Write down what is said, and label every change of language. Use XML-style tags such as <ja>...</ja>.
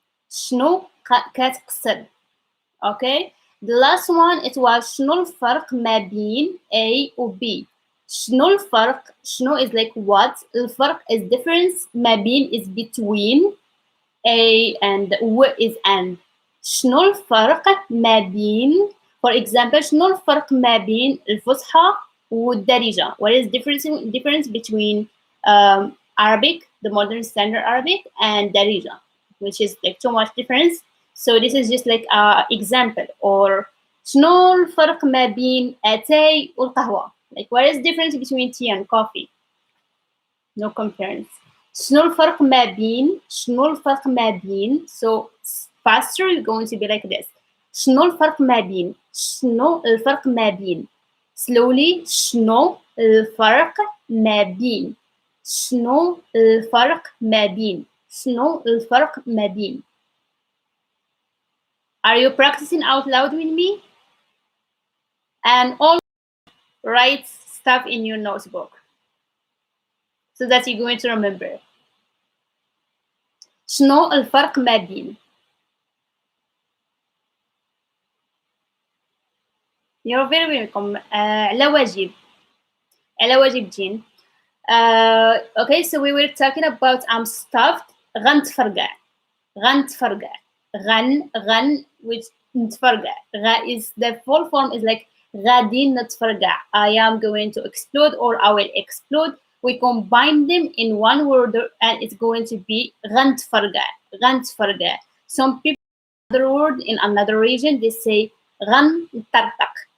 <ar>شنو كتقصد.</ar> <en>Okay. The last one it was</en> <ar>شنو الفرق ما بين A و B. شنو الفرق.</ar> <en>شنو is like what. الفرق is difference.</en> <ar>ما بين</ar> <en>is between. A and و is and.</en> <ar>شنو الفرق ما بين,</ar> <en>for example,</en> <ar>شنو الفرق ما بين الفصحى والدارجة.</ar> <en>What is difference between Arabic, the modern standard Arabic, and Darija, which is like too much difference. So this is just like a example.</en> <ar>Or شنو الفرق ما بين اتاي والقهوة.</ar> <en>Like what is difference between tea and coffee? No comparison.</en> <ar>شنو الفرق ما بين. شنو الفرق ما بين.</ar> <en>So faster you're going to be like this.</en> <ar>شنو الفرق ما بين. شنو الفرق ما بين.</ar> <en>Slowly.</en> <ar>شنو الفرق ما بين. شنو الفرق ما بين. شنو الفرق ما بين.</ar> <en>Are you practicing out loud with me? And also write stuff in your notebook so that you're going to remember.</en> <ar>شنو الفرق ما بين.</ar> <en>You're very welcome.</en> <ar>على واجب. على واجب جين.</ar> <en>Okay, so we were talking about I'm stuffed.</en> <ar>غنتفرقع. غنتفرقع. غن which نتفرقع.</ar> <en>is the full form is like</en> <ar>غادي نتفرقع.</ar> <en>I am going to explode or I will explode. We combine them in one word and it's going to be غنتفرقع.</en> <ar>غنتفرقع.</ar> <en>Some people another word in another region they say غنطرطق.</en>